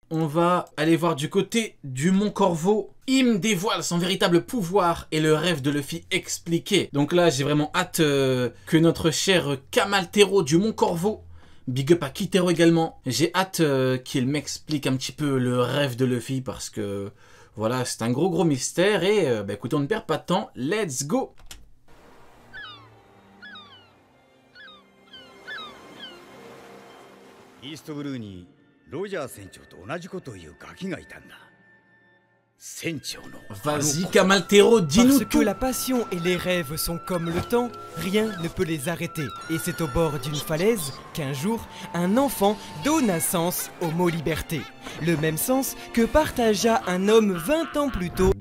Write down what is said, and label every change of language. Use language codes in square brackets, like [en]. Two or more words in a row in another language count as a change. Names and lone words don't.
[fr] On va aller voir du côté du Mont Corvo. Il dévoile son véritable pouvoir et le rêve de Luffy expliqué. Donc là, j'ai vraiment hâte que notre cher Kamaltero du Mont Corvo, big up à Kitero également, j'ai hâte qu'il m'explique un petit peu le rêve de Luffy parce que voilà, c'est un gros mystère et bah, écoutez, on ne perd pas de temps, [en] let's go! [ja] East Blue にロジャー船長と同じことを言うガキがいたんだ。 [fr] Vas-y Kamaltero, dis-nous Parce que la passion et les rêves sont comme le temps, rien ne peut les arrêter. Et c'est au bord d'une falaise qu'un jour, un enfant donne naissance au mot liberté. Le même sens que partagea un homme 20 ans plus tôt.